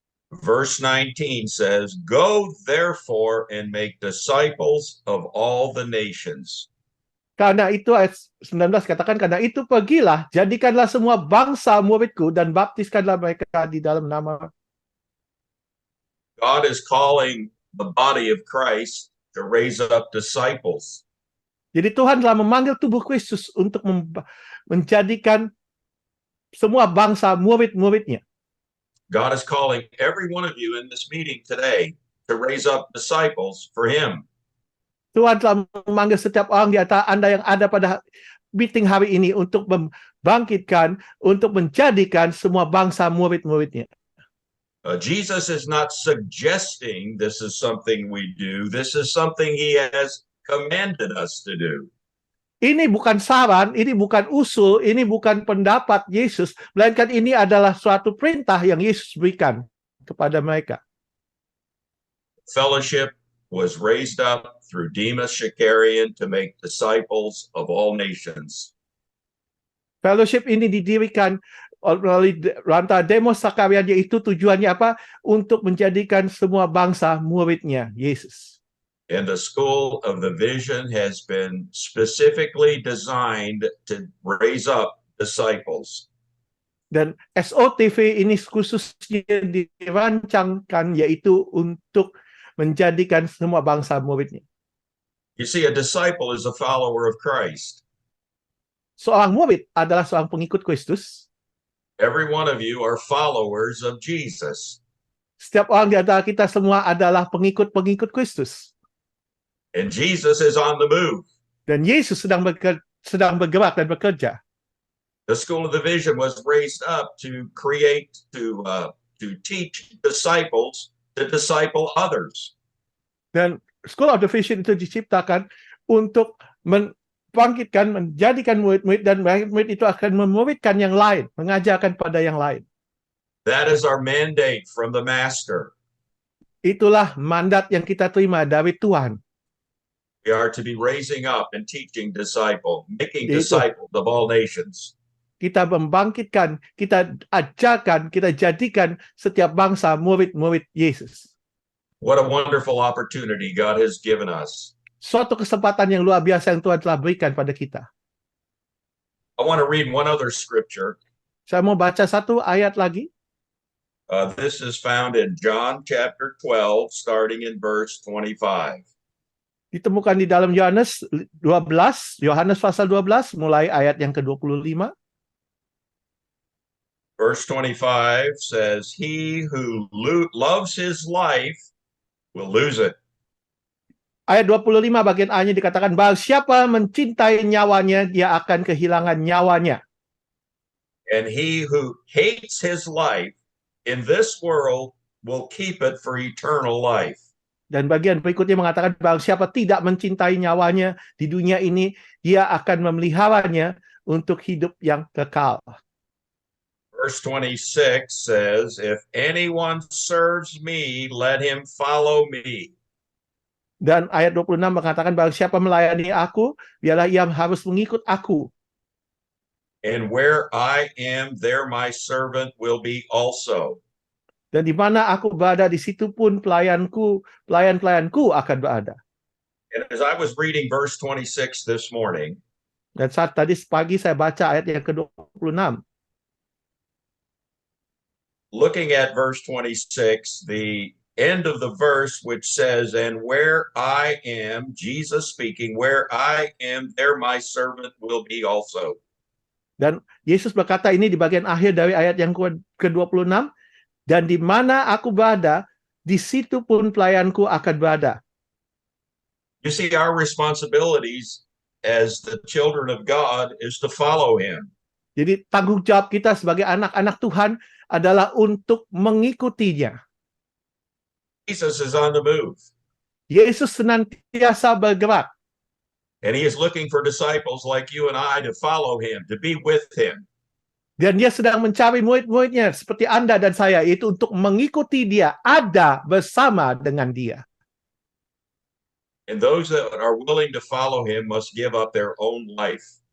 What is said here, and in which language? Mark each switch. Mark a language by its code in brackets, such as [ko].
[en] Verse 19 says, go therefore and make disciples of all the nations. [id] Karena itu ayat 19 katakan, karena itu pergilah, jadikanlah semua bangsa muridku dan baptiskanlah mereka di dalam nama. [en] God is calling the body of Christ to raise up disciples. [id] Jadi Tuhan telah memanggil tubuh Kristus untuk menjadikan semua bangsa murid-muridnya. [en] God is calling every one of you in this meeting today to raise up disciples for him. [id] Tuhan telah memanggil setiap orang di antara Anda yang ada pada meeting hari ini untuk membangkitkan, untuk menjadikan semua bangsa murid-muridnya. [en] Jesus is not suggesting this is something we do. This is something he has commanded us to do. [id] Ini bukan saran, ini bukan usul, ini bukan pendapat Yesus, melainkan ini adalah suatu perintah yang Yesus berikan kepada mereka. [en] Fellowship was raised up through Demas Shakarian to make disciples of all nations. [id] Fellowship ini didirikan oleh Ranta Demos Sakarian, yaitu tujuannya apa? Untuk menjadikan semua bangsa muridnya Yesus. [en] And the School of the Vision has been specifically designed to raise up disciples. [id] Dan SOTV ini khususnya dirancangkan yaitu untuk menjadikan semua bangsa muridnya. [en] You see, a disciple is a follower of Christ. [id] Seorang murid adalah seorang pengikut Kristus. [en] Every one of you are followers of Jesus. [id] Setiap orang di antara kita semua adalah pengikut-pengikut Kristus. [en] And Jesus is on the move. [id] Dan Yesus sedang bergerak dan bekerja. [en] The School of the Vision was raised up to create, to teach disciples to disciple others. [id] Dan School of the Vision itu diciptakan untuk membangkitkan, menjadikan murid-murid, dan murid itu akan memuridkan yang lain, mengajarkan pada yang lain. [en] That is our mandate from the Master. [id] Itulah mandat yang kita terima dari Tuhan. [en] We are to be raising up and teaching making [id] Itu. [en] disciples of all nations. [id] Kita membangkitkan, kita ajarkan, kita jadikan setiap bangsa murid-murid Yesus. [en] What a wonderful opportunity God has given us. [id] Suatu kesempatan yang luar biasa yang Tuhan telah berikan pada kita. [en] I want to read one other scripture. [id] Saya mau baca satu ayat lagi. [en] This is found in John chapter 12, starting in verse 25. [id] Ditemukan di dalam Yohanes 12, Yohanes pasal 12, mulai ayat yang ke-25. [en] Verse 25 says, "He who loves his life will lose it. [id] Ayat 25 bagian A-nya dikatakan, bahwa siapa mencintai nyawanya, dia akan kehilangan nyawanya. [en] And he who hates his life in this world will keep it for eternal life." [id] Dan bagian berikutnya mengatakan bahwa siapa tidak mencintai nyawanya di dunia ini, dia akan memeliharanya untuk hidup yang kekal. [en] Verse 26 says, "If anyone serves me, let him follow me." [id] Dan ayat 26 mengatakan bahwa siapa melayani aku, biarlah ia harus mengikut aku. [en] And where I am, there my servant will be also. [id] Dan di mana aku berada, di situ pun pelayan-pelayanku akan berada. [en] And as I was reading verse 26 this morning, [id] Dan saat tadi pagi saya baca ayat yang ke-26. [en] looking at verse 26, the end of the verse which says, "And where I am," Jesus speaking, "where I am, there my servant will be also." [id] Dan Yesus berkata ini di bagian akhir dari ayat yang ke-26. Dan di mana aku berada, di situ pun pelayanku akan berada. [en] You see, our responsibilities as the children of God is to follow him. [id] Jadi tanggung jawab kita sebagai anak-anak Tuhan adalah untuk mengikutinya. [en] Jesus is on the move, [id] Yesus senantiasa bergerak. [en] and he is looking for disciples like you and I to follow him, to be with him. [id] Dan dia sedang mencari murid-muridnya seperti Anda dan saya, yaitu untuk mengikuti dia, ada bersama dengan dia. [en] And those that are willing to follow him must give up their own life.